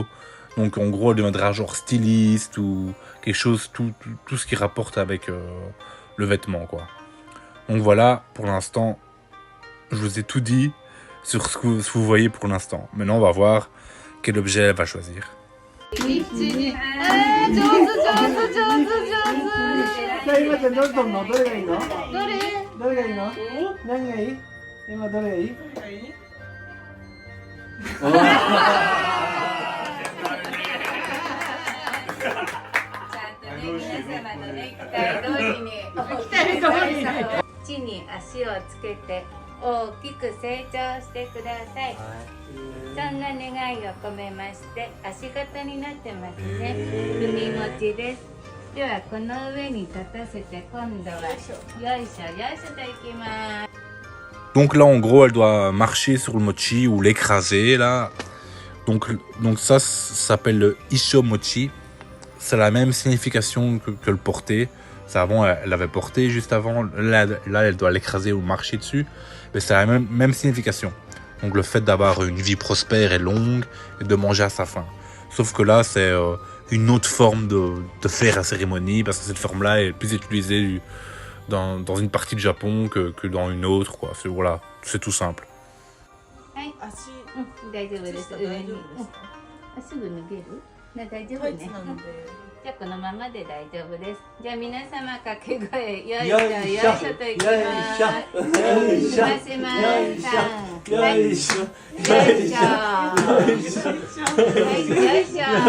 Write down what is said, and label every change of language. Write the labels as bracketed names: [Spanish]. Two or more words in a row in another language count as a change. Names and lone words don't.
[French] Donc en gros, elle deviendra genre styliste ou quelque chose, tout ce qui rapporte avec le vêtement, quoi. Donc voilà, pour l'instant, je vous ai tout dit sur ce que vous voyez pour l'instant. Maintenant, on va voir quel objet elle va choisir. [Japanese] 上手今ってどれ取るの？どれがいいの？どれがいいの？何がいい？今どれがいい？地に足をつけて大きく成長してください。そんな願いを込めまして足型になってますね。踏み持ちです。ではこの上に立たせて今度はよいしょよいしょといきます。 [French] Donc là, en gros, elle doit marcher sur le mochi ou l'écraser, là. Donc ça s'appelle le Ishomochi. C'est la même signification que le porter. C'est avant, elle l'avait porté juste avant. Là, elle doit l'écraser ou marcher dessus. Mais c'est la même signification. Donc le fait d'avoir une vie prospère et longue et de manger à sa faim. Sauf que là, c'est une autre forme de faire la cérémonie. Parce que cette forme-là est plus utilisée dans une partie du Japon que dans une autre, quoi. Voilà, c'est tout simple. [Japanese] 大丈夫です。上に。すぐ脱げる？大丈夫ね。じゃあこのままで大丈夫です。じゃあ皆様掛け声よいしょよいしょといきます。よいしょよいしょよいしょよいしょよいしょよいしょよいしょ